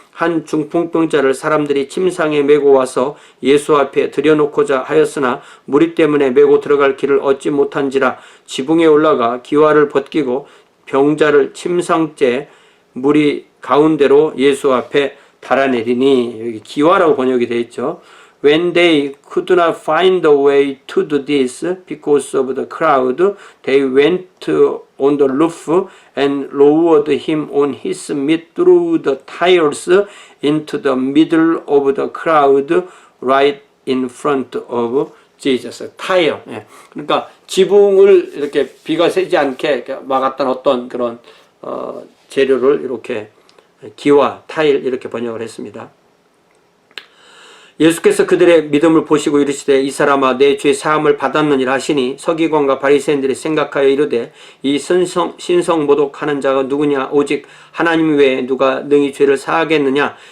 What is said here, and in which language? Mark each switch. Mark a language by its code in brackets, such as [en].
[ko] 한 중풍병자를 사람들이 침상에 메고 와서 예수 앞에 들여놓고자 하였으나 무리 때문에 메고 들어갈 길을 얻지 못한지라 지붕에 올라가 기와를 벗기고 병자를 침상째 무리 가운데로 예수 앞에 달아내리니, 여기 기와라고 번역이 되어 있죠. [en] When they could not find the way to do this because of the crowd, they went on the roof and lowered him on his meat through the tiles into the middle of the crowd right in front of Jesus. [ko] 타일. 그러니까 지붕을 이렇게 비가 새지 않게 막았던 어떤 그런 재료를 이렇게 기와, 타일 이렇게 번역을 했습니다. 예수께서 그들의 믿음을 보시고 이르시되 이 사람아 내 죄 사함을 받았느니라 하시니 서기관과 바리새인들이 생각하여 이르되 이 신성모독하는 자가 누구냐 오직 하나님 외에 누가 능히 죄를 사하겠느냐.